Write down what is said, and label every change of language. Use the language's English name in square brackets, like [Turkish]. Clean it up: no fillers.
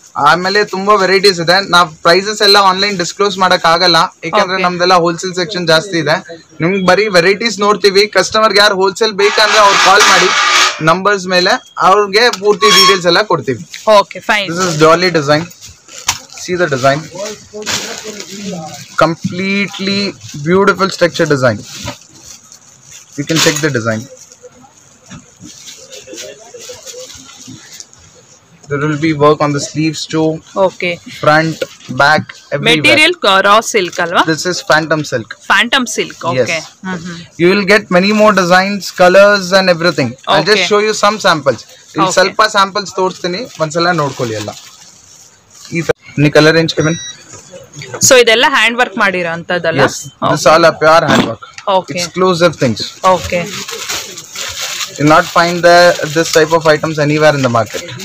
[Kannada] ಆಮೇಲೆ ತುಂಬಾ ವೆರೈಟೀಸ್ ಇದೆ. ನಾವ್ ಪ್ರೈಸಸ್ ಎಲ್ಲ ಆನ್ಲೈನ್ ಡಿಸ್ಕ್ಲೋಸ್ ಮಾಡಕ್ ಆಗಲ್ಲ, ಯಾಕಂದ್ರೆ ನಮ್ದೆಲ್ಲ ಹೋಲ್ಸೇಲ್ ಸೆಕ್ಷನ್ ಜಾಸ್ತಿ ಇದೆ. ನಿಮ್ಗೆ ಬರೀ ವೆರೈಟೀಸ್ ನೋಡ್ತೀವಿ. ಕಸ್ಟಮರ್ಗೆ ಯಾರು ಹೋಲ್ಸೇಲ್ ಬೇಕಂದ್ರೆ ಅವ್ರು ಕಾಲ್ ಮಾಡಿ ನಂಬರ್ಸ್ ಮೇಲೆ ಅವ್ರಿಗೆ ಪೂರ್ತಿ ಡೀಟೇಲ್ಸ್ ಎಲ್ಲ ಕೊಡ್ತೀವಿ. [English] This is Dolly design. See the design, completely beautiful structure design. You can check the design. There will be work on the sleeves too. Front, back, everywhere. Material raw silk alva? This is phantom silk. Phantom silk, okay. Yes. You will get many more designs, colors and everything. I'll just show you some samples. [Kannada] I'll ಸ್ವಲ್ಪ samples ತೋರಿಸ್ತೀನಿ, ಒಂದ್ಸಲ ನೋಡ್ಕೊಳ್ಳಿ ಎಲ್ಲ. [English] Any color range given? [Kannada] So ಇದೆಲ್ಲ hand work ಮಾಡಿರೋ ಅಂತದಲ್ಲ? [English] Yes, this all are pure hand work. Exclusive things. You'll not find this type of items anywhere in the market.